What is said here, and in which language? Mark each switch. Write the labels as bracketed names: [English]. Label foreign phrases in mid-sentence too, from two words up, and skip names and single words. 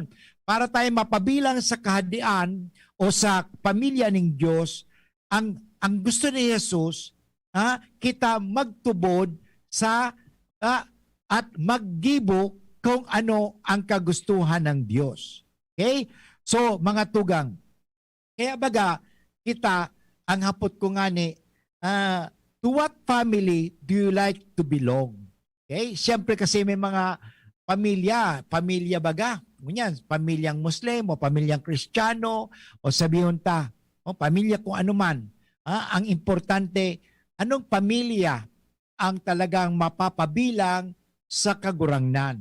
[Filipino] Para tayo mapabilang sa kahadian o sa pamilya ng Diyos, ang gusto ni Jesus, [Bikol] kita magtubod sa at maggibo [Filipino] kung ano ang kagustuhan ng Diyos. [Bikol] Okay? So, mga tugang, kaya baga, kita, ang hapot ko nga ni, [English] to what family do you like to belong? [Bikol] Okay? Siyempre kasi may mga pamilya baga. Ngunyan, pamilyang Muslim o pamilyang Kristiyano o sabihin ta, o pamilya kung ano man. Ang importante, anong pamilya ang talagang mapapabilang sa kagurangnan?